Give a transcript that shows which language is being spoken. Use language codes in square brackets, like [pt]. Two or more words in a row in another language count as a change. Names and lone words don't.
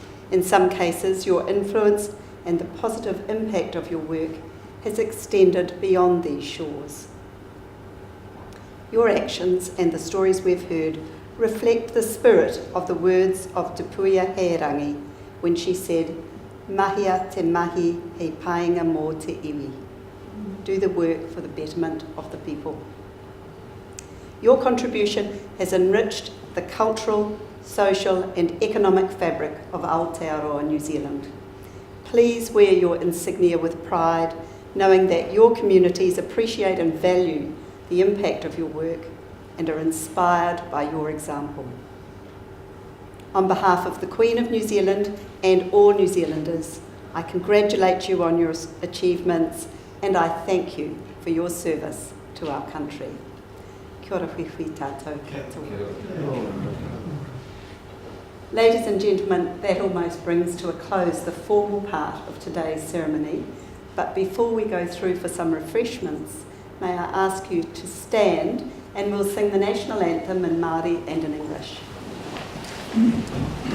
[en] In some cases, your influence and the positive impact of your work has extended beyond these shores. Your actions and the stories we've heard reflect the spirit of the words of Te Puia Heirangi when she said, [mi] "Mahia te mahi hei painga mō te iwi." [en] Do the work for the betterment of the people. Your contribution has enriched the cultural, social and economic fabric of Aotearoa, New Zealand. Please wear your insignia with pride, knowing that your communities appreciate and value the impact of your work and are inspired by your example. On behalf of the Queen of New Zealand and all New Zealanders, I congratulate you on your achievements and I thank you for your service to our country. [mi] Kia ora hui tātou katoa. [en] Ladies and gentlemen, that almost brings to a close the formal part of today's ceremony, but before we go through for some refreshments, may I ask you to stand and we'll sing the national anthem in Māori and in English.